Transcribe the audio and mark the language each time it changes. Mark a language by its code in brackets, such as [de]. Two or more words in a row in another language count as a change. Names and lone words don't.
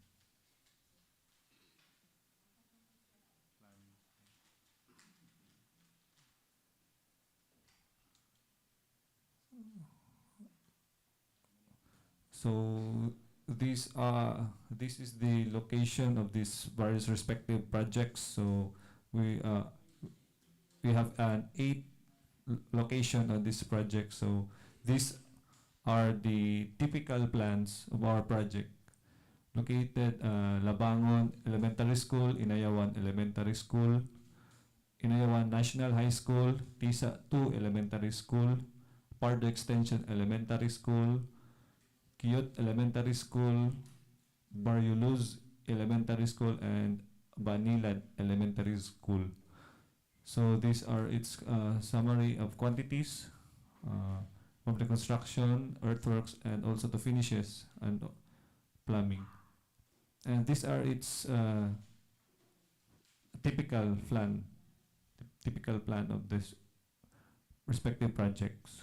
[en] So this is the location of these various respective projects. So we have an 8 location on this project. So these are the typical plans of our project. Located Labangon Elementary School, Inayawan Elementary School, Inayawan National High School, TISA 2 Elementary School, Pardo Extension Elementary School, Kiyot Elementary School, Barrioluz Elementary School, and Banilad Elementary School. So these are its summary of quantities of the construction, earthworks, and also the finishes and plumbing. And these are its typical plan of this respective projects.